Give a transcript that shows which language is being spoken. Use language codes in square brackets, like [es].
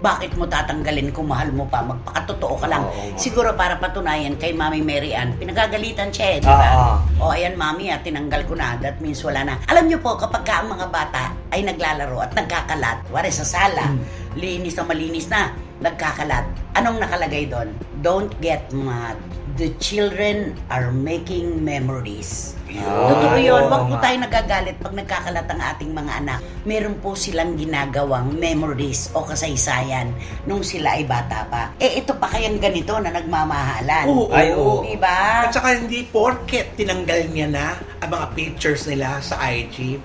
[tl] Bakit mo tatanggalin kung mahal mo pa? Magpakatotoo ka lang. Siguro para patunayan kay Mami Mary Ann, pinagagalitan siya di ba? Ayan Mami, tinanggal ko na. [en] That means [tl] wala na. Alam niyo po, kapag ang mga bata ay naglalaro at nagkakalat, wari sa sala, linis na malinis na, nagkakalat. Anong nakalagay doon? [en] Don't get mad. The children are making memories. [tl] Totoo yun. Huwag po tayo nagagalit pag nagkakalat ang ating mga anak. Meron po silang ginagawang memories o kasaysayan nung sila ay bata pa. Ito pa kayang ganito na nagmamahalan. Oo. Diba? At saka hindi porket tinanggal niya na ang mga pictures nila sa IG.